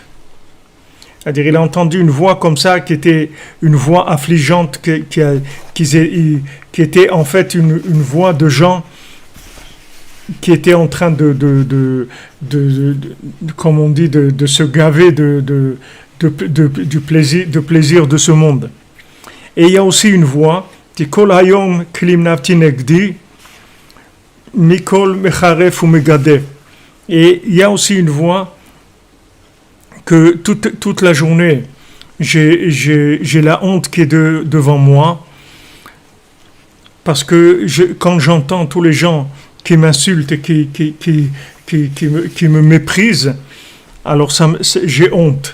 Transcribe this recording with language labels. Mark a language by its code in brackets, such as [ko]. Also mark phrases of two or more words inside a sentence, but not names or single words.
[fr] C'est-à-dire, il a entendu une voix comme ça qui était une voix affligeante, qui était en fait une voix de gens qui étaient en train comme on dit, de se gaver du plaisir de ce monde. Et il y a aussi une voix qui [he] כל היום כלים נפתי נגדי מקול מחרף או מגדף. [fr] Et il y a aussi une voix que toute la journée j'ai la honte qui est devant moi, parce que quand j'entends tous les gens qui m'insultent et qui me méprisent, alors j'ai honte.